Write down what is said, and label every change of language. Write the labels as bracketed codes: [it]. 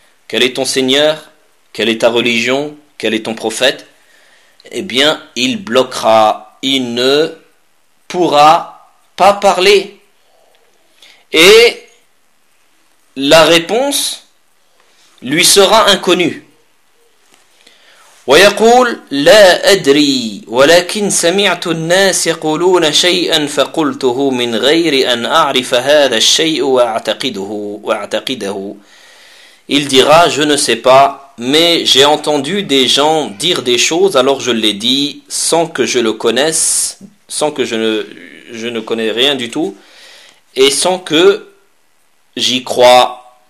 [fr] Quel est ton Seigneur? Quelle est ta religion? Quel est ton prophète? Eh bien, il bloquera. Il ne pourra pas parler. Et la réponse lui sera inconnue. [ar] ويقول لا أدري ولكن سمعت الناس يقولون شيئا فقلته من غير أن أعرف هذا الشيء وأعتقده وأعتقده. [fr] Il dira, je ne sais pas, mais j'ai entendu des gens dire des choses, alors je l'ai dit sans que je le connaisse, sans que je ne connais rien du tout, et sans que j'y croie.